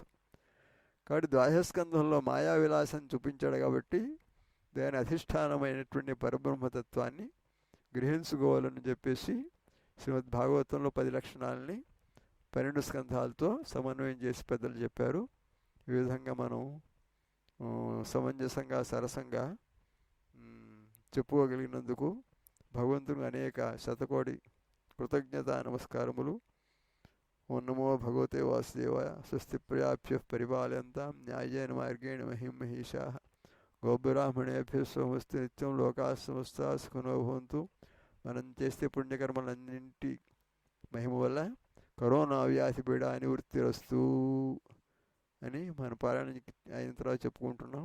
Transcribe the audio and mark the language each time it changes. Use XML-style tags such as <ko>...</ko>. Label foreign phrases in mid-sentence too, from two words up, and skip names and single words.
<te>కాబట్టి ద్వాదశస్కంధంలో మాయా విలాసం చూపించాడు కాబట్టి దాని అధిష్టానమైనటువంటి పరబ్రహ్మతత్వాన్ని గ్రహించుకోవాలని చెప్పేసి శ్రీమద్ భాగవతంలో 10 లక్షణాలని 12 స్కంధాలతో సమన్వయం చేసి పెద్దలు చెప్పారు. ఈ విధంగా మనం సమంజసంగా సరసంగా చెప్పుకోగలిగినందుకు భగవంతుని అనేక శతకోటి కృతజ్ఞతా నమస్కారములు.</te> <sa>ఓం నమో భగవతే వాసుదేవాయ. స్వస్తి ప్రజాభ్య పరిపాలయంతాం న్యాయేన మార్గేణ మహిం మహిషాః. గోబ్రాహ్మణేభ్యో సోమస్తు నిత్యం లోకాః సమస్తాః సుఖినో భవంతు.</sa> <te>మనం చేస్తే పుణ్యకర్మలన్నింటి మహిమ వల్ల కరోనా వ్యాధి పీడ నివృత్తిరస్తు అని మన పారాయణ అయిన తర్వాత చెప్పుకుంటున్నాం.</te>